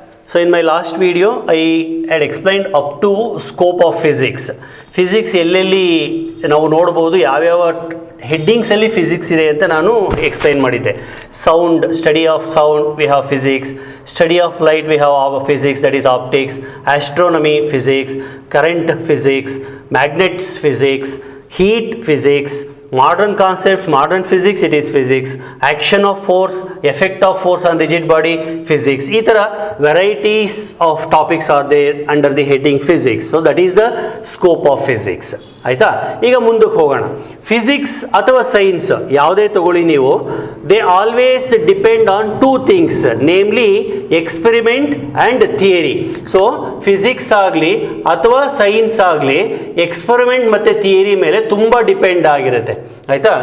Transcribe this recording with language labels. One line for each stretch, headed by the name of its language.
English: So in my last video I had explained up to scope of physics.
Kannada: Physics ಎಲ್ಲೆಲ್ಲಿ ನಾವು ನೋಡಬಹುದು ಯಾವ್ಯಾವ headings ಅಲ್ಲಿ ಫಿಸಿಕ್ಸ್ ಇದೆ ಅಂತ ನಾನು ಎಕ್ಸ್ಪ್ಲೈನ್ ಮಾಡಿದ್ದೆ.
English: Sound, study of sound we have physics, study of light we have physics that is optics, astronomy physics, current physics, magnets physics, heat physics, modern concepts, modern physics, it is physics, action of force, effect of force on rigid body, physics.
Kannada: ಈ ಥರ
English: varieties of topics are there under the heading physics. So that is the scope of physics.
Kannada: ಆಯಿತಾ? ಈಗ ಮುಂದಕ್ಕೆ ಹೋಗೋಣ. Physics ಅಥವಾ science ಯಾವುದೇ ತಗೊಳ್ಳಿ ನೀವು,
English: They always depend on two things, namely experiment and theory.
Kannada: So physics ಆಗಲಿ ಅಥವಾ ಸೈನ್ಸ್ ಆಗಲಿ ಎಕ್ಸ್ಪೆರಿಮೆಂಟ್ ಮತ್ತು ಥಿಯರಿ ಮೇಲೆ ತುಂಬ ಡಿಪೆಂಡ್ ಆಗಿರುತ್ತೆ. ಆಯಿತಾ?